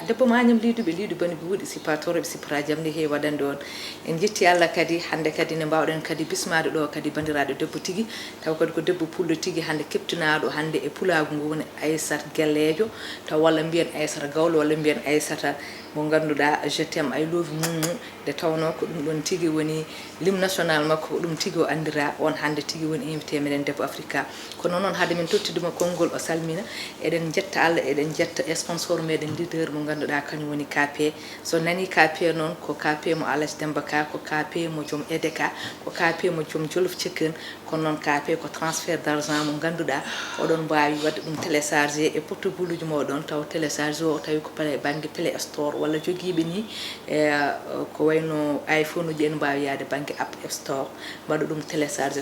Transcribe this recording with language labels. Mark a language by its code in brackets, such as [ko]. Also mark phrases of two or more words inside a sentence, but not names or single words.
[ff] Debbo ma Agnam Liduɓe, Lidu Bani Buuɗi, sipatoroɓe, sipara jamde he waɗande on. En jetti Allah kadi, hande kadi ne mbawɗen kadi bismade ɗo kadi bandiraɗo debbo tigui, taw kadi ko debbo pullo tigui, hande keptinaɗo hande e pulagu ngu woni Aissata Guellejo, taw walla mbiyen Aissata Gawlo, walla mbiyen Aissata mo ganduɗa, [fr] je t'aime, [en] I love you, [ff] nde tawno ko ɗum ɗon tigui woni lim national makko, ko ɗum tigui o andira. On hande tigui woni invité meɗen Debbo Africa. Kono noon, haade min tottiduma konngol, o salmina. Eɗen jetta Allah, eɗen jetta sponsor meɗen, leader mo ganduɗa kañum woni K P. So nani K P noon, ko K P mo Alhaji Demba Ka, ko K P mo joom E D K, ko K P mo joom Jollof Chicken, kono noon K P ko [fr] transfert d' argent [ff] mo ganduɗa, oɗon mbawi wadde ɗum téléchargé e portable uji moɗon, taw téléchargé o tawi ko play, banggue Play Store, walla joguiɓe ni, e, ko wayno iPhone uji, en mbawi yaade banggue App Store, mbaɗa ɗum téléchargé.